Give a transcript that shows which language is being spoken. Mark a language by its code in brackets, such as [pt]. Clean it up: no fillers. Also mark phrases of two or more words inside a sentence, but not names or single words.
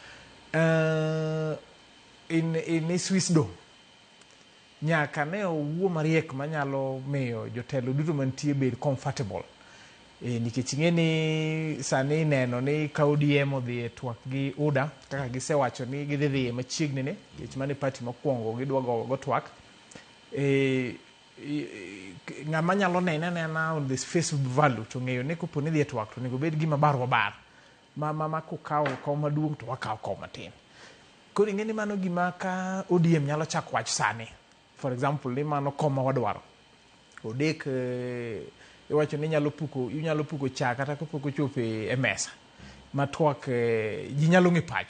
[luo] in Swissdom nyaka ne owuo mariek manyalo miyo jotelo duto mantie bed comfortable nikech ing'eni sani neno ni ka ODM odhi e twak gi UDA kaka gisewacho ni gidhi machiegni ni nikech mane party mokwongo gidwa go twak ng'ama nyalo nene na [en] on this face value [luo] to ng'eyo ni kopo ni dhi e twak to nego bed gima bar ma kukawo maduong' to wakawo matin. Koro ing'eni mano gima ka ODM nyalo chako wach sani [en] for example [luo] ni mano koma wadwaro odek iwacho ni inyalo puko chak kata kapok ochopo e mesa matwak ji nyalo ng'e pacho.